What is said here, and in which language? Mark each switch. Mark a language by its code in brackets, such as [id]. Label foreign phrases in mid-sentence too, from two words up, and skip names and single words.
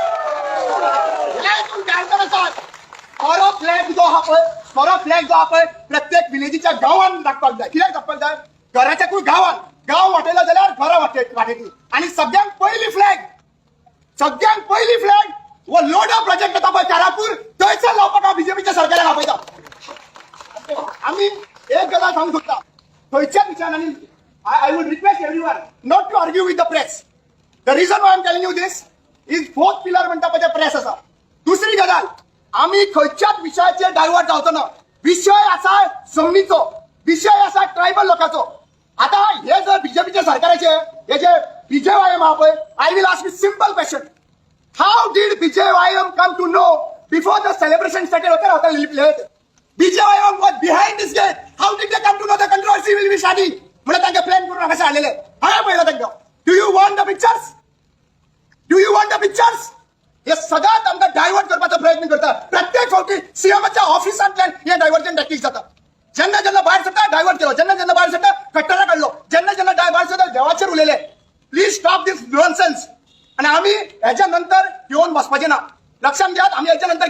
[kok] खरो फ्लॅग जो आहा पळय प्रत्येक विलेजीच्या गांवांत दाखपाक जाय कित्याक दाखपाक जाय घराच्या गांवांत गांव वाटयलो जाल्यार घरा वाटयतली आणि सगळ्यांत पहिली फ्लॅग वो लोडा प्रोजेक्ट येता पळय कारापूर थंयसर लावपाक हांव बीजेपीच्या सरकाराक आपयता आमी एक गजाल सांगूंक सोदता थंयच्या विचारांनी [en] I would request everyone not to argue with the press the reason why I am telling you this is fourth pillar [kok] म्हणटा पळय प्रेस आसा दुसरी गजाल आमी खंयच्याच विशयाचेर डायवर्ट जावचो ना विषय आसा जमनीचो विषय आसा ट्रायबल लोकांचो आता हे जर बीजेपीच्या सरकाराचे हे जे बीजेवायएम आहा पळय [en] I will ask you simple question How did BJYM come to know before the celebration started? BJYM was behind this gate. How did they come to know the controversy will be starting? [kok] म्हणजे तांगे प्लॅन करून हांगासर हाडलेले हांवें पळयलो तांकां [en] do you want the pictures [kok] हे सदांच आमकां डायवर्ट करपाचो प्रयत्न करता प्रत्येक फावटी सीएमच्या ऑफिसांतल्यान हे [en] diversion tactic [kok] जाता जेन्ना भायर सरता डायवर्ट केलो जेन्ना भायर सरता कट्टरा काडलो जेन्ना भायर सरता देवाचेर उलयले [en] please stop this nonsense [kok] आणि आम्ही ह्याच्या नंतर येऊन बसपाचे ना लक्षात घ्या आम्ही ह्याच्या नंतर